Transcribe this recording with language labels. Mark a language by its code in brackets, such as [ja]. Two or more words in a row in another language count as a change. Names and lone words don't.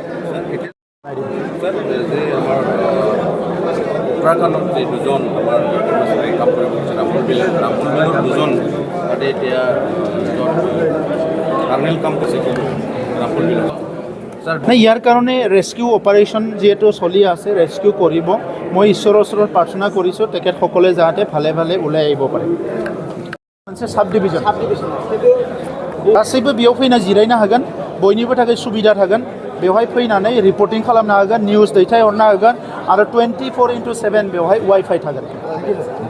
[as] উত্তৰাখণ্ডত যে দুজন আমাৰ কাম কৰিব ৰামপুৰ দুজন তাতে এতিয়া কাৰ্নেল কাম কৰিছে কিন্তু ৰামপুৰ নাই ইয়াৰ কাৰণে ৰেস্কিউ অপাৰেশ্যন যিহেতু চলি আছে ৰেস্কিউ কৰিব মই ঈশ্বৰৰ ওচৰত প্ৰাৰ্থনা কৰিছোঁ তেখেতসকলে যাতে ভালে ভালে ওলাই আহিব পাৰে [brx] मोनसे साब डिभिजन गासैबो बेयाव फैना जिरायनो हागोन बयनिबो थाखाय सुबिदा थागोन बेवहाय फैनानै रिपर्टिं खालामनो हागोन निउज दैथायहरनो हागोन आरो 24/7 बेवहाय वाइफाइ थागोन